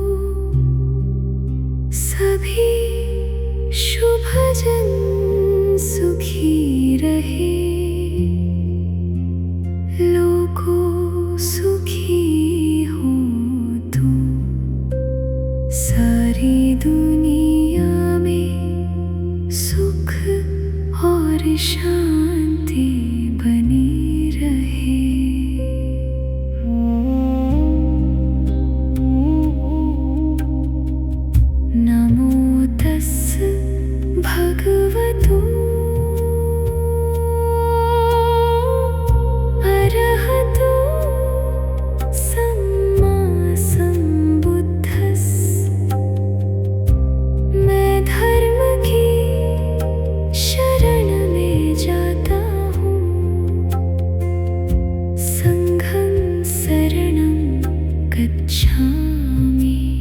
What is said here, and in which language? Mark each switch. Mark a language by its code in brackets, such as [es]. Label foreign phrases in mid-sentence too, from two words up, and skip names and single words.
[hi] सभी शुभजन सुखी रहे, [pi] लोको सुखी होतु, [hi] सारी दुनिया में सुख और शांति बनी रहे। [pi] नमो तस् भगवतो अरहतो सम्मा सम्बुद्धस्। [hi] मैं धर्म की शरण में जाता हूँ, [pi] संघं शरणं गच्छामि।